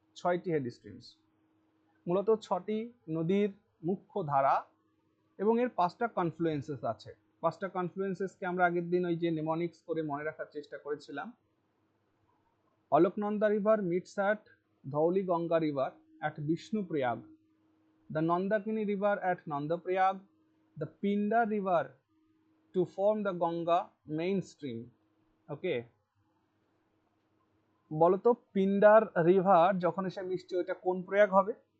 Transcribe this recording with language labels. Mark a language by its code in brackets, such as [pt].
[bn] 6টি head streams, মূলত 6টি নদীর মুখ্য ধারা, এবং এর 5টা কনফ্লুয়েন্সেস আছে। 5টা কনফ্লুয়েন্সেসকে আমরা আগের দিন ওই যে নেমোনিক্স করে মনে রাখার চেষ্টা করেছিলাম। [en] Alaknanda river meets at Dhauli Ganga river at Bishnuprayag, the Nandakini river at Nandaprayag, the Pindar river to form the Ganga mainstream. [bn] ওকে, বলতো পিন্ডার রিভার যখন এসে মিশছে ওইটা কোন প্রয়াগ হবে?